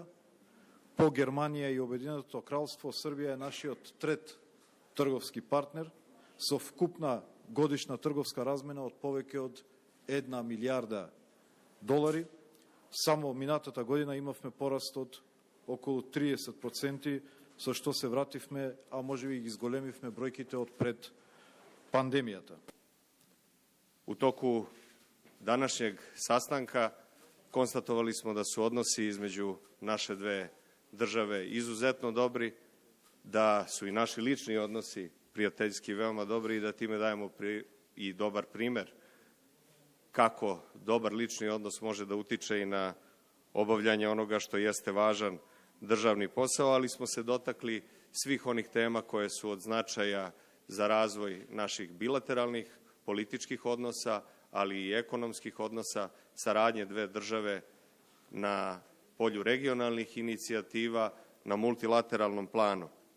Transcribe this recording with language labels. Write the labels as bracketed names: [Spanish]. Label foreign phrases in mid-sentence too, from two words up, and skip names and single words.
[Macedonian] По Германија и Обединетото кралство, Србија е нашиот трет трговски партнер со вкупна годишна трговска размена од повеќе од 1 милијарда долари. Само минатата година имавме пораст од околу 30%, со што се вративме, а можеби ги зголемивме бројките од пред пандемијата. [Serbian] U toku današnjeg sastanka konstatovali smo da su odnosi između naše dve države izuzetno dobri, da su i naši lični odnosi prijateljski veoma dobri i da time dajemo i dobar primer kako dobar lični odnos može da utiče i na obavljanje onoga što jeste važan državni posao, ali smo se dotakli svih onih tema koje su od značaja za razvoj naših bilateralnih političkih odnosa, ali i ekonomskih odnosa, saradnje dve države na polju regionalnih inicijativa, na multilateralnom planu.